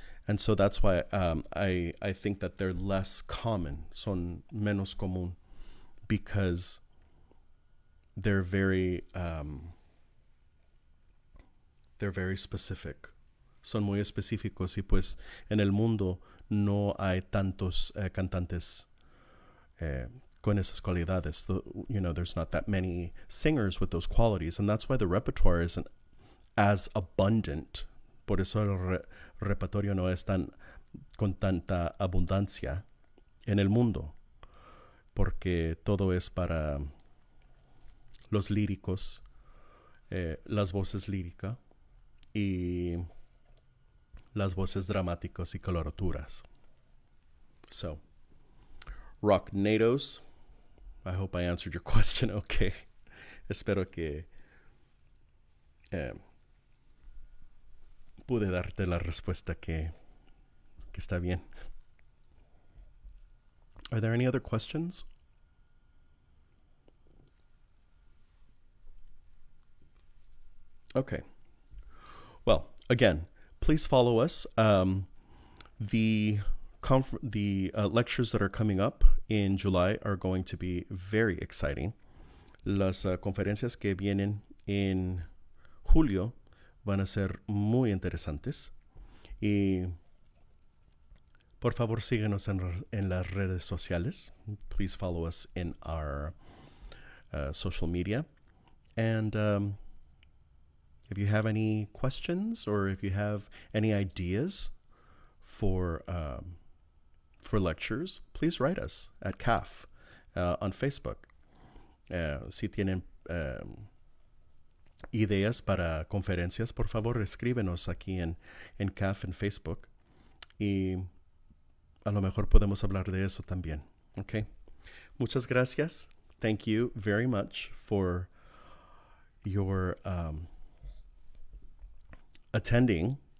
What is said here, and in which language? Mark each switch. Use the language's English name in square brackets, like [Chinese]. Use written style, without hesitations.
[English] And so that's why I think that they're less common, [Spanish] son menos común, [English] because they're very specific. [Spanish] Son muy específicos y pues en el mundo no hay tantos cantantes con esas cualidades. [English] There's not that many singers with those qualities, and that's why the repertoire isn't as abundant. [Spanish] Por eso el repertorio no es con tanta abundancia en el mundo, porque todo es para los líricos, las voces líricas y las voces dramáticas y coloraturas. [English] So, Rocknados, I hope I answered your question okay. [Spanish] Espero que pude darte la respuesta que está bien. [English] Are there any other questions? Okay. Well, again, please follow us. The lectures that are coming up in July are going to be very exciting. [Spanish] Las conferencias que vienen en julio van a ser muy interesantes. Y por favor, síguenos en las redes sociales. [English] Please follow us in our social media. And if you have any questions or if you have any ideas for lectures, please write us at CAF on Facebook. [Spanish] Si tienen ideas para conferencias, por favor, escríbenos aquí en CAF en Facebook y a lo mejor podemos hablar de eso también. Okay. Muchas gracias. [English] Thank you very much for your attending.